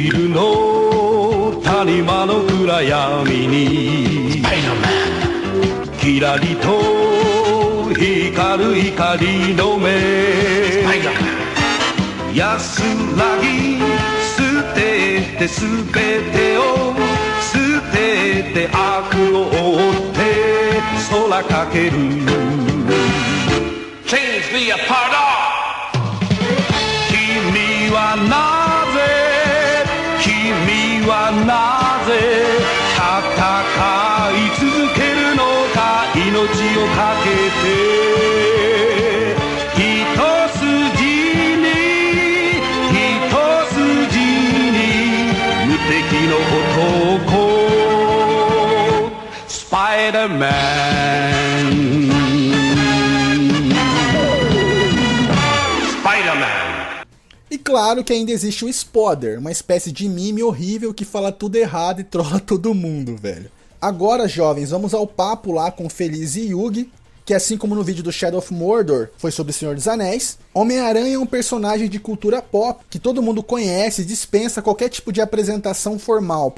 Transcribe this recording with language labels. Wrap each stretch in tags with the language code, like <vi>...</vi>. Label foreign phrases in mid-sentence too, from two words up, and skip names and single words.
<ja>の谷間の暗闇にキラリと光る光の目安らぎ捨ててすべてを捨てて悪を追って空かける</ja> <en>Change the apart</en> <ja>君はなぜ君はなぜ戦い続けるのか命をかけて一筋に無敵の男スパイダーマン</ja> <pt>E claro que ainda existe o Spodder, uma espécie de mime horrível que fala tudo errado e trola todo mundo, velho. Agora, jovens, vamos ao papo lá com Feliz e Yugi, que assim como no vídeo do Shadow of Mordor foi sobre o Senhor dos Anéis, Homem-Aranha é um personagem de cultura pop que todo mundo conhece e dispensa qualquer tipo de apresentação formal.</pt>